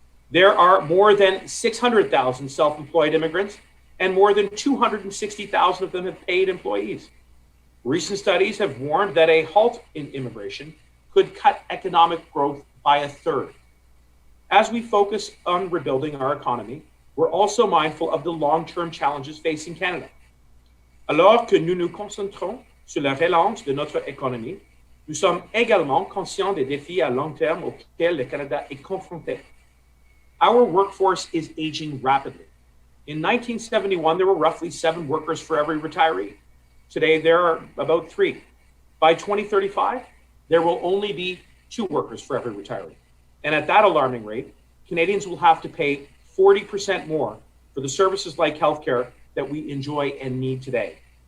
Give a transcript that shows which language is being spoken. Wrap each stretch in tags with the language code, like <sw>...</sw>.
<en>There are more than 600,000 self-employed immigrants, and more than 260,000 of them have paid employees. Recent studies have warned that a halt in immigration could cut economic growth by a third. As we focus on rebuilding our economy, we're also mindful of the long-term challenges facing Canada.</en> <fr>Alors que nous nous concentrons sur la relance de notre économie, nous sommes également conscients des défis à long terme auxquels le Canada est confronté.</fr> <en>Our workforce is aging rapidly. In 1971, there were roughly 7 workers for every retiree. Today, there are about 3. By 2035, there will only be 2 workers for every retiree. And at that alarming rate, Canadians will have to pay 40% more for the services like healthcare that we enjoy and need today.</en>